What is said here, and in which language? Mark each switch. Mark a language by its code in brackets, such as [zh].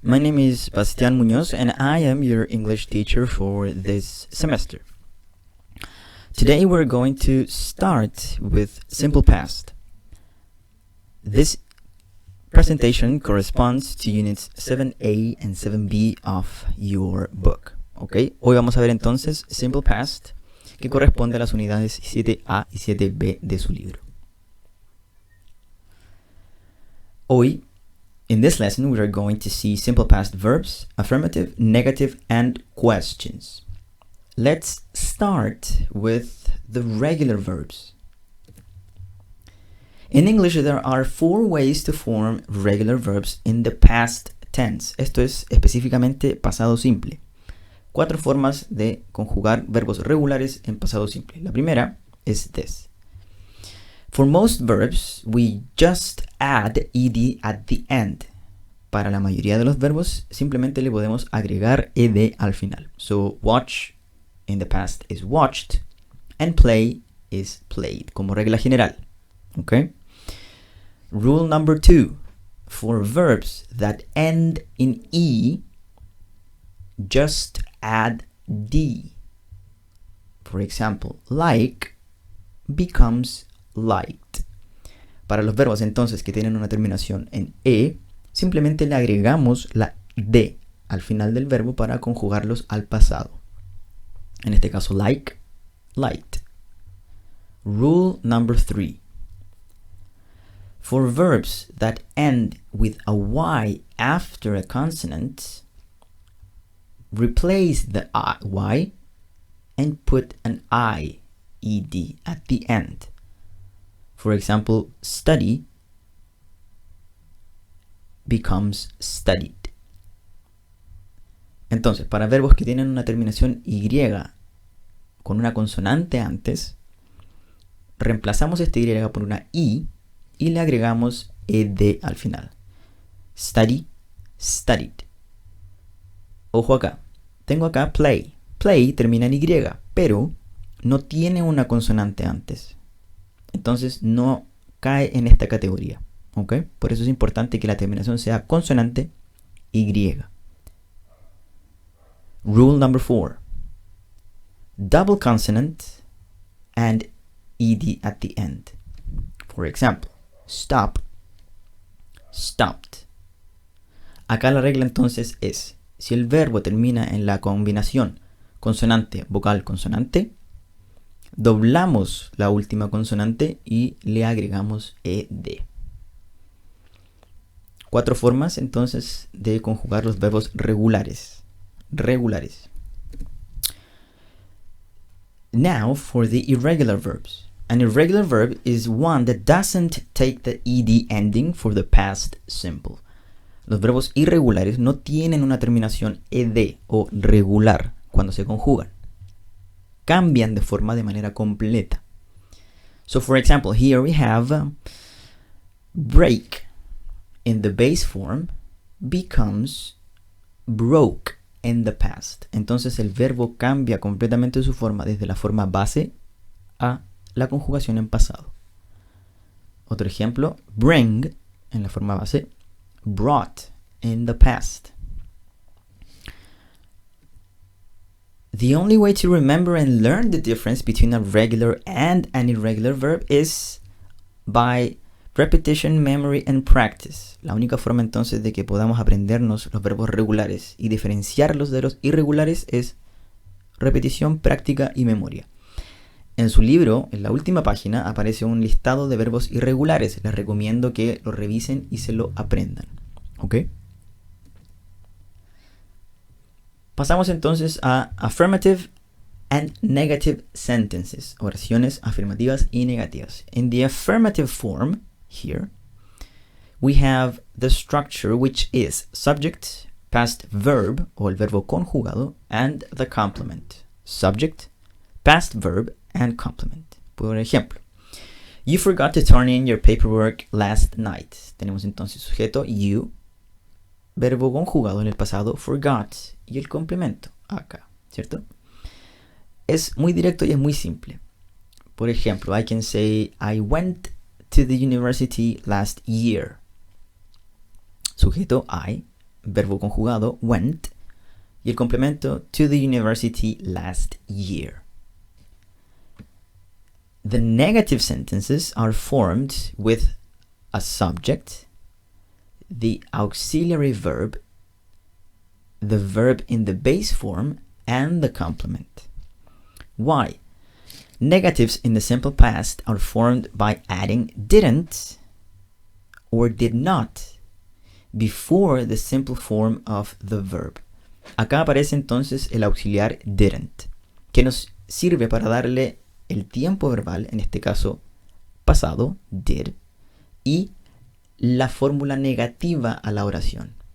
[en] My name is Bastian Muñoz and I am your English teacher for this semester. Today we're going to start with simple past. This presentation corresponds to units 7A and 7B of your book. [es] Okay, hoy vamos a ver entonces simple past, que corresponde a las unidades 7A y 7B de su libro. Hoy, [en] in this lesson, we are going to see simple past verbs, affirmative, negative, and questions. Let's start with the regular verbs. In English, there are 4 ways to form regular verbs in the past tense. [es] Esto es específicamente pasado simple. 4 formas de conjugar verbos regulares en pasado simple. La primera es [en] this. For most verbs, we just add ed at the end. [es] Para la mayoría de los verbos, simplemente le podemos agregar ed al final. [en] So, watch in the past is watched, and play is played, [es] como regla general. [en] Okay? Rule number 2. For verbs that end in e, just add d. For example, like becomes liked. [es] Para los verbos entonces que tienen una terminación en e, simplemente le agregamos la d al final del verbo para conjugarlos al pasado. En este caso, [en] like, liked. Rule number 3. For verbs that end with a y after a consonant, replace the y and put an ed at the end. For example, study becomes studied. [es] Entonces, para verbos que tienen una terminación y con una consonante antes, reemplazamos este y por una i y le agregamos ed al final. [en] Study, studied. [es] Ojo acá. Tengo acá play. Play termina en y, pero no tiene una consonante antes. Entonces no cae en esta categoría. ¿Ok? Por eso es importante que la terminación sea consonante y. [en] Rule number 4. Double consonant and ed at the end. For example, stop, stopped. [es] Acá la regla entonces es, si el verbo termina en la combinación consonante, vocal, consonante, doblamos la última consonante y le agregamos ed. 4 formas entonces de conjugar los verbos regulares. [en] Now for the irregular verbs. An irregular verb is one that doesn't take the ed ending for the past simple. [es] Los verbos irregulares no tienen una terminación ed o regular cuando se conjugan. Cambian de manera completa. [en] So for example, here we have break in the base form becomes broke in the past. [es] Entonces el verbo cambia completamente su forma desde la forma base a la conjugación en pasado. Otro ejemplo, bring en la forma base, [en] brought in the past. The only way to remember and learn the difference between a regular and an irregular verb is by repetition, memory, and practice. [es] La única forma entonces de que podamos aprendernos los verbos regulares y diferenciarlos de los irregulares es repetición, práctica y memoria. En su libro, en la última página, aparece un listado de verbos irregulares. Les recomiendo que lo revisen y se lo aprendan. ¿Ok? Pasamos entonces a [en] affirmative and negative sentences, [es] oraciones afirmativas y negativas. [en] In the affirmative form, here, we have the structure which is subject, past verb, [es] o el verbo conjugado, [en] and the complement. Subject, past verb, and complement. [es] Por ejemplo, [en] you forgot to turn in your paperwork last night. [es] Tenemos entonces sujeto, you, verbo conjugado en el pasado, forgot, y el complemento, acá, ¿cierto? Es muy directo y es muy simple. Por ejemplo, [en] I can say, I went to the university last year. [es] sujeto [en] I, [es] verbo conjugado [en] went, [es] y el complemento [en] to the university last year. The negative sentences are formed with a subject, the auxiliary verb, the verb in the base form, and the complement. Why? Negatives in the simple past are formed by adding didn't or did not before the simple form of the verb. [es] Acá aparece entonces el auxiliar didn't, que nos sirve para darle el tiempo verbal, en este caso pasado, did, y la fórmula negativa a la oración.